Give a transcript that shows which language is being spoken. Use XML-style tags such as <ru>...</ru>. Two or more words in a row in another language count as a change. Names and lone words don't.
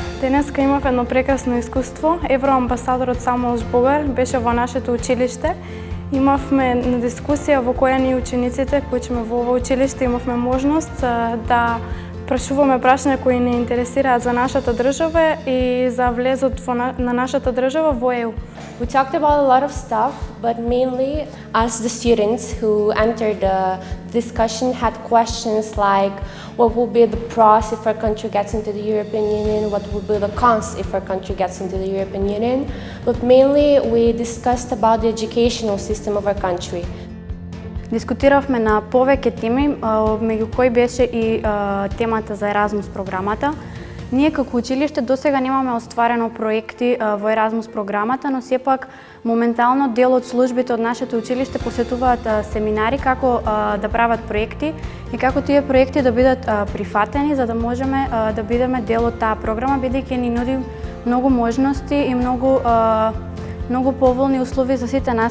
<mk>Денеска имав едно прекрасно искуство. Евроамбасадорот Самуел Жбогар беше во нашето училиште. Имавме на дискусија во која ние учениците кои сме во ова училиште имавме можност да прашуваме прашања кои не интересираат за нашата држава и за влезот на нашата држава во ЕУ.</mk> <en>We talked about a lot of stuff, but mainly as the students who entered the discussion had questions like what will be the pros if our country gets into the European Union, what will be the cons if our country gets into the European Union, but mainly we discussed about the educational system of our country.</en> <mk>Дискутиравме на повеќе теми, меѓу кои беше и темата за Еразмус програмата. Ние како училиште досега немаме остварено проекти во Еразмус програмата, но сепак моментално дел од службите од нашето училиште посетуваат семинари како да прават проекти и како тие проекти да бидат прифатени за да можеме да бидеме дел од таа програма, бидејќи ни нуди многу можности и многу поволни услови за сите нас.</mk>